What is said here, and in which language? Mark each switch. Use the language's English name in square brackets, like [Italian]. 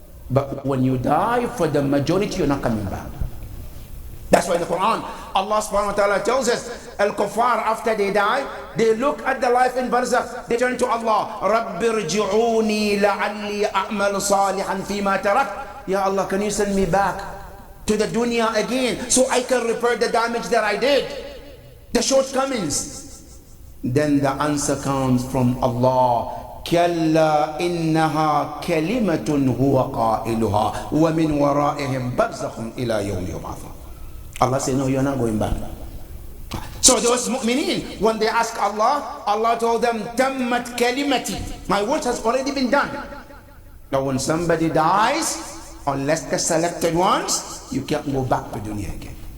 [English] But when you die, for the majority, you're not coming back. That's why in the Quran, Allah subhanahu wa ta'ala tells us, Al-Kuffar, after they die, they look at the life in Barzakh, they turn to Allah, [Arabic] رَبِّ ارْجِعُونِي لَعَلِّي أَعْمَلُ صَالِحًا فِي مَا تَرَكْتُ. [English] Ya Allah, can you send me back to the dunya again, so I can repair the damage that I did, the shortcomings? Then the answer comes from Allah, [Arabic] كلا إنها كلمة هو قائلها ومن ورائهم برزخ إلى يوم يبعثون. [English] Allah said, no, you're not going back. So those mu'mineen, when they ask Allah, Allah told them, [Arabic] تمت كلمتي, [English] my word has already been done. Now when somebody dies, unless the selected ones, you can't go back to dunya again.